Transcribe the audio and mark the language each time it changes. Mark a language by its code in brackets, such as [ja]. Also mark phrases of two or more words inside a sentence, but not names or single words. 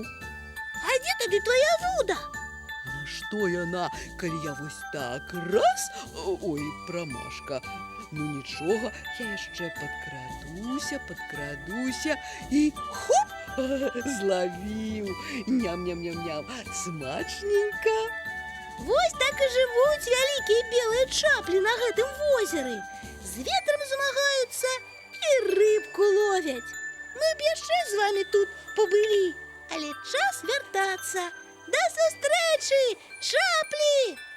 [be] А дзе тады твоя вуда? На што яна, калі я вось так раз, ой, прамашка. Ну нічога, я яшчэ падкрадуся і хоп, злавіў. Ням-ням-ням-ням, смачненька. Вось так і жывуць вялікія белыя чаплі на гэтым возеры. З ветрам змагаюцца і рыбку ловяць. Мы б яшчэ з вамі тут пабылі, але час вяртацца. Да сустрэчы, чаплі!